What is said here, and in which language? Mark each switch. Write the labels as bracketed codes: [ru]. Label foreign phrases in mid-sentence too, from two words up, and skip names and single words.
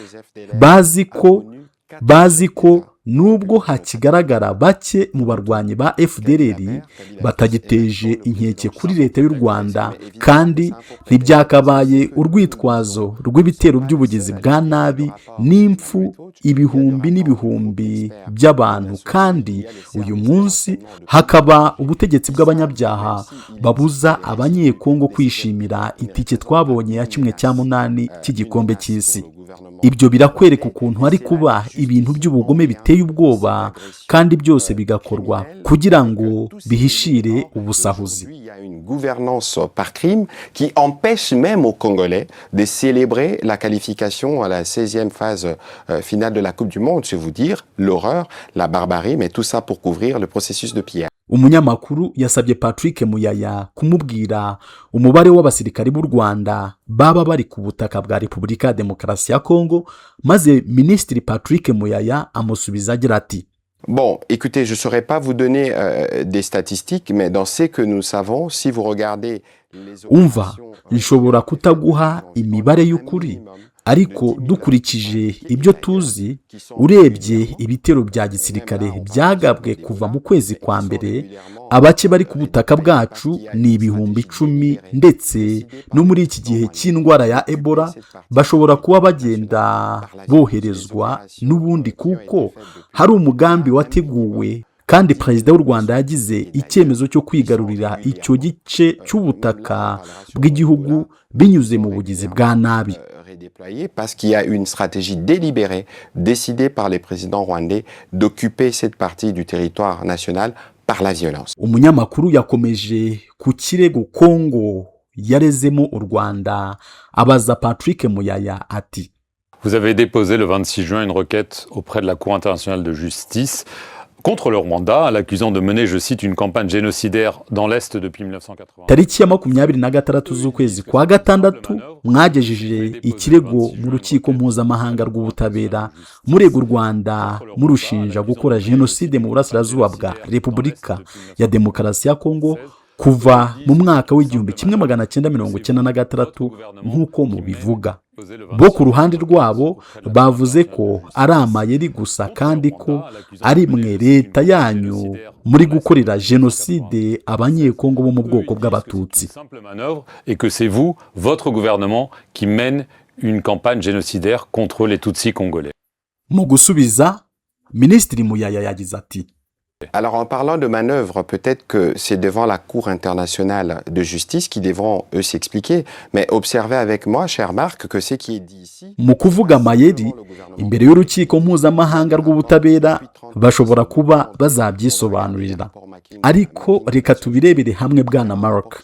[rw] bazi ko nubwo hakigaragara bake mu barwanyi ba FDLR batagiteje inkeke kuri leta y'u Rwanda, kandi ntibyakabaye urwitwazo rw'ibitero by'ubugizi bwa nabi n'impfu ibihumbi n'ibihumbi by'abantu, kandi uyu munsi hakaba ubutegetsi bw'abanyabyaha babuza abanyekongo kwishimira itike twabonye ya 1/8 cy'igikombe cy'isi. Ibyo birakwereka ukuntu hari kuba ibintu by'ubugome biteye ubwoba, kandi byose bigakorwa kugira ngo bihishire ubusahuzi. [fr] Il y a une gouvernance par crime qui empêche même aux Congolais de célébrer la qualification à la 16e phase finale de la Coupe du Monde. Je vais vous dire l'horreur, la barbarie, mais tout ça pour couvrir le processus de pillage. [rw] Umunyamakuru yasabye Patrick Muyaya kumubwira umubare w'abasirikari b'u Rwanda baba bari ku butaka bwa Repubulika ya Demokarasi ya Kongo, maze Minisitiri Patrick Muyaya amusubiza agira ati: [fr] Bon, écoutez, je ne saurais pas vous donner des statistiques, mais dans ce que nous savons, si vous regardez les [rw] Umva, nshobora kutaguha imibare y'ukuri, ariko dukurikije ibyo tuzi, urebye ibitero bya gisirikare byagabwe kuva mu kwezi kwa mbere, abake bari ku butaka bwacu ni ibihumbi 10, ndetse no muri iki gihe cy'indwara ya Ebola bashobora kuba bagenda boherezwa n'ubundi, kuko hari umugambi wateguwe kandi perezida w'u Rwanda yagize icyemezo cyo kwigarurira icyo gice cy'ubutaka bw'igihugu binyuze mu bugizi bwa nabi. [fr] Parce qu'il y a une stratégie délibérée décidée par les présidents rwandais d'occuper cette partie du territoire national par la violence. [rw] Umunyamakuru yakomeje ku kirego Kongo yarezemo u Rwanda abaza Patrick Muyaya ati: [fr] Vous avez déposé le 26 juin une requête auprès de la Cour internationale de justice contre le Rwanda, l'accusant de mener, je cite, une campagne génocidaire dans l'Est depuis 1980. [rw] Tariki ya 26 z'ukwezi kwa gatandatu mwagejeje ikirego mu rukiko mpuzamahanga rw'ubutabera murega u Rwanda murushinja gukora jenoside mu burasirazuba bwa Repubulika ya Demokarasi ya Kongo kuva mu mwaka w'1996 nk'uko mubivuga. Bo ku ruhande rwabo bavuze ko ari amayeri gusa, kandi ko ari mwe leta yanyu muri gukorera jenoside abanyekongo bo mu bwoko bw'abatutsi. [fr] Et que c'est vous, votre gouvernement, qui mène une campagne génocidaire contre les Tutsis congolais. [rw] Mu gusubiza, Minisitiri Muyaya yagize ati: [fr] Alors en parlant de manœuvre, peut-être que c'est devant la Cour internationale de justice qu'ils devront, eux, s'expliquer. Mais observez avec moi, cher Marc, que ce qui est dit ici... [rw] mu kuvuga amayeri imbere y'urukiko mpuzamahanga rw'ubutabera bashobora kuba bazabyisobanurira, ariko reka tubirebere hamwe bwana Mark.